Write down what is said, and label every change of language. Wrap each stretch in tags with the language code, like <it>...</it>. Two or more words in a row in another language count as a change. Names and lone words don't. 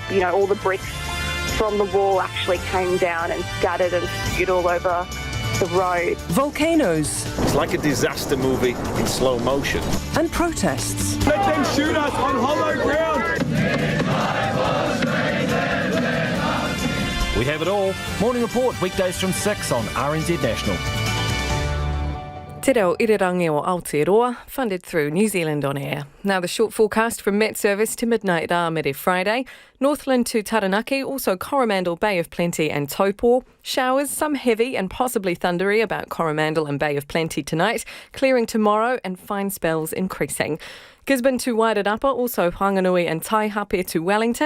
<en>All the bricks from the wall actually came down and scattered and spewed all over the road. Volcanoes. It's like a disaster movie in slow motion. And protests. Let them shoot us on hollow ground. We have it all. Morning Report, weekdays from 6 on RNZ National.</en> <mi>Te reo irirangi o Aotearoa,</mi> <en>funded through New Zealand On Air. Now the short forecast from Met Service to midnight Rāmere Friday. Northland to Taranaki, also Coromandel, Bay of Plenty and Taupo. Showers, some heavy and possibly thundery about Coromandel and Bay of Plenty tonight. Clearing tomorrow and fine spells increasing. Gisborne to Wairarapa, also Whanganui and Taihape to Wellington.</en>